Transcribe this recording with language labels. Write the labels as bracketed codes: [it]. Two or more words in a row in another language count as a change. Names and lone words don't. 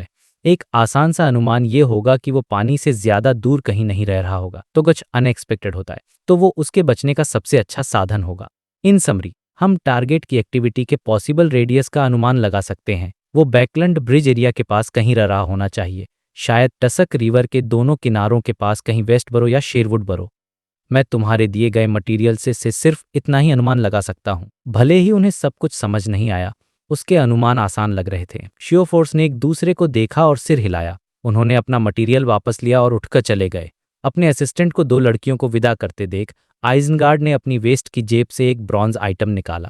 [hi] एक आसान सा अनुमान ये होगा कि वो पानी से ज्यादा दूर कहीं नहीं रह रहा होगा तो कुछ अनएक्सपेक्टेड होता है तो वो उसके बचने का सबसे अच्छा साधन होगा। [en] In summary, [hi] हम टारगेट की एक्टिविटी के [en] possible radius [hi] का अनुमान लगा सकते हैं। वो बैकलैंड ब्रिज एरिया के पास कहीं रह रहा होना चाहिए, शायद टसक रिवर के दोनों किनारों के पास कहीं वेस्ट बरो या शेरवुड बरो। मैं तुम्हारे दिए गए मटेरियल से सिर्फ इतना ही अनुमान लगा सकता हूँ। भले ही उन्हें सब कुछ समझ नहीं आया, उसके अनुमान आसान लग रहे थे। शियोफोर्स ने एक दूसरे को देखा और सिर हिलाया। उन्होंने अपना मटेरियल वापस लिया और उठकर चले गए। अपने असिस्टेंट को 2 लड़कियों को विदा करते देख आइजनगार्ड ने अपनी वेस्ट की जेब से एक [en] bronze item [hi] निकाला।